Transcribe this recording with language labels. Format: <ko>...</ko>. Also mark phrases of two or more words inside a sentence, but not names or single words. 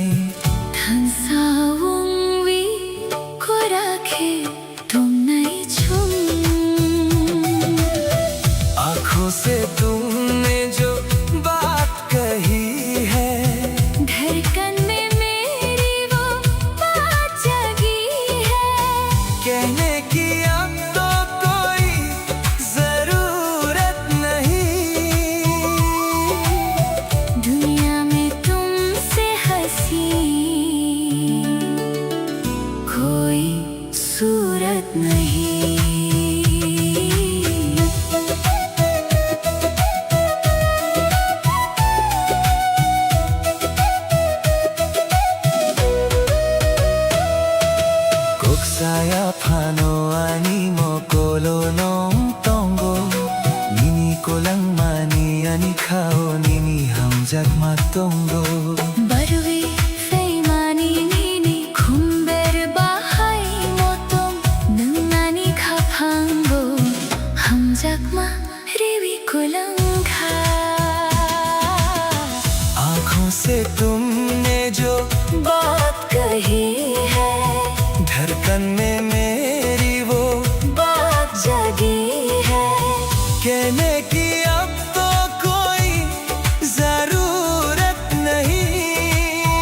<trp>Thansawong wi ko rakhe tum nai chum</trp> <hi>आँखों से तुमने जो बात कही है धड़कन में मेरी वो बात जगी है कहने की अब तो कोई जरूरत नहीं दुनिया में तुमसे हंसी कोई सूरत नहीं।</hi> <trp>Saya pano ani mo kolo nong tongo Nini ko lang mani ani kao nini hamjak matongo barwi faimani nini khumber bahai motom nungani khapango hamjak ma riwi kolangkha</trp> <hi>आँखों से तुमने जो बात कही है धड़कन में मेरी वो बात जगी है कहने की अब तो कोई जरूरत नहीं</hi>